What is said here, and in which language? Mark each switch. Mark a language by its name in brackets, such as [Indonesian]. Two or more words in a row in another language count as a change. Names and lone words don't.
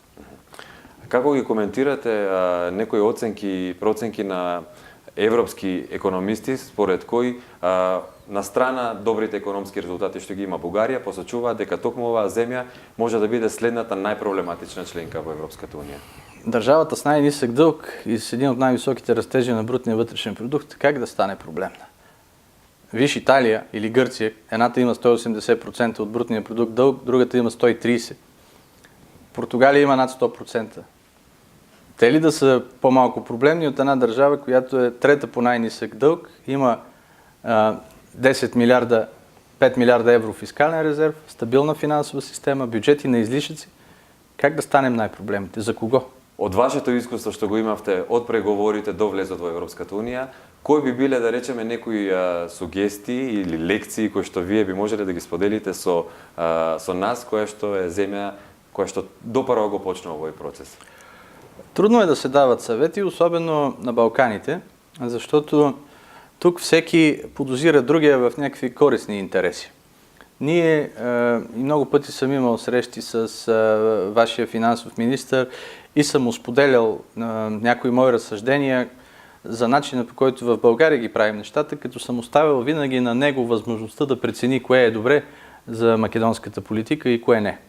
[Macedonian] Како ги коментирате некои проценки на европски економисти, според кои на страна добрите економски резултати што ги има Бугарија, посочува дека токму оваа земја може да биде следната најпроблематична членка во Европската унија? [Bulgarian] Държавата с най-нисък дълг и с един от най-високите растежи на брутния вътрешен продукт, как да стане проблемна? Виж Италия или Гърция, едната има 180% от брутния продукт дълг, другата има 130%. Португалия има над 100%. Те ли да са по-малко проблемни от една държава, която е трета по най-нисък дълг, има 10 милиарда, 5 милиарда евро фискален резерв, стабилна финансова система, бюджети на излишъци. Как да станем най-проблемите? За кого? [Macedonian] Од вашето искуство што го имавте од преговорите до влезот во Европската унија, кои би биле, да речеме, некои сугестии или лекции кои што вие би можеле да ги споделите со нас, која што е земја која што допрво го почна овој процес? [Bulgarian] Трудно е да се дават съвети, особено на Балканите, защото тук всеки подозира другия в някакви корисни интереси. Ние и много пъти съм имал срещи с вашия финансов министър и съм му споделял някои мои разсъждения за начина, по който в България ги правим нещата, като съм оставил винаги на него възможността да прецени кое е добре за македонската политика и кое не.